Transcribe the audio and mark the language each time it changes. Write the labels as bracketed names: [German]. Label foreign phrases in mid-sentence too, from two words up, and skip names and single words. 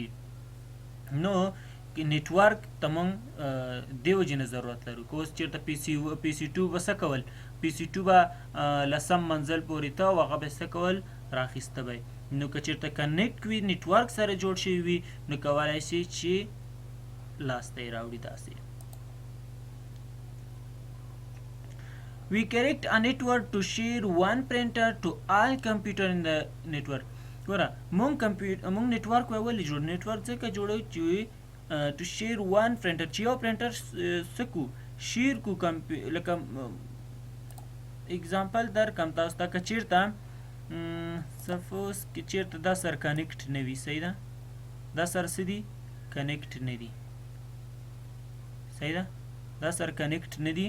[Pashto] نو نیټورک ته موږ دې وجې نه ضرورت لرو. که اوس چېرته پی سی 2 به څه کول، پی سی 2 به 10 منزل پورې ته او هغه به څه کول، راخیسته به. نو که چېرته کنیکټ وي، نیټورک سره جوړ شوي وي، نو کولی شي چې لاسته یې راوړي داسې. [English] We correct a network to share one printer to all computer in the network. [Pashto] ګوره مونږ نیټورک ولې جوړ، نیټورک ځکه جوړو چې [English] to share one printer، [Pashto] چې یو پرنټر څه کو، شیر کو، لکه اگزامپل درکم تاسو ته. که چېرته سپوز که چېرته دا سر کنیکټ نه وي، صحیح ده، دا سر څه دي، کنیکټ نه دي، صحیح ده، دا سر کنیکټ نه دي.